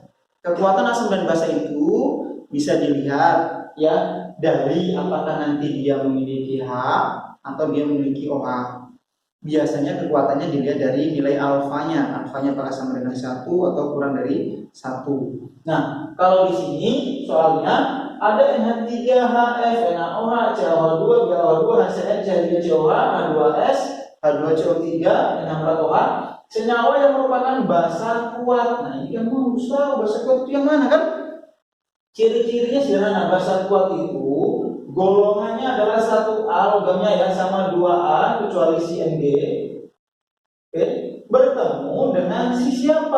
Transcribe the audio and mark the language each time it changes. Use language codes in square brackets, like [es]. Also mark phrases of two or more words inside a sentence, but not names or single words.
[id] Kekuatan asam dan basa itu bisa dilihat ya dari apakah nanti dia memiliki H atau dia memiliki OH. Biasanya kekuatannya dilihat dari nilai alfanya. Alfanya apakah sama dengan 1 atau kurang dari 1. Nah, kalau di sini soalnya ada NH3HF, NaOH, CaOH2, BaOH2, HCl, CH3COH, H2S, H2CO3, NH4OH, senyawa yang merupakan basa kuat. Nah, ini kan harus tahu basa kuat itu yang mana kan? Ciri-cirinya sederhana. Basa kuat itu golongannya adalah 1A, logamnya ya sama 2A kecuali si Mg. Oke, bertemu dengan si siapa?